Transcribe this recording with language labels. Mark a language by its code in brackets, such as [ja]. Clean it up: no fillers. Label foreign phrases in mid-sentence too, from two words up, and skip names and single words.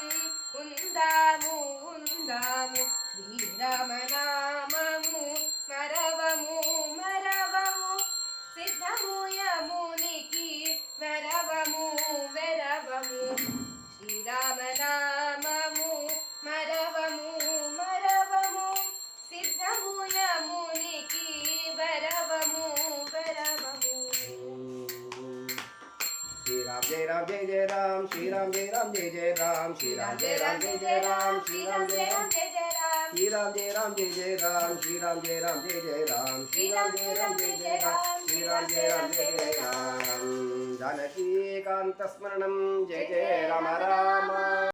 [te] ఉందాము ఉందాము శ్రీరామ నామము మరవము మరవము సిద్ధము యమునికి వెరవము వెరవము శ్రీరామ నామము మరవము మరవము సిద్ధము యమునికి వెరవము వెరవము [sa] श्री राम जय राम जय जय राम श्री राम जय राम जय जय राम श्री राम जय राम जय जय राम श्री राम जय राम जय जय राम श्री राम जय राम जय जय राम श्री राम जय राम जय जय राम श्री राम जय राम जय जय राम श्री राम जय राम जय जय राम जानकीकान्तस्मरणं जय जय राम राम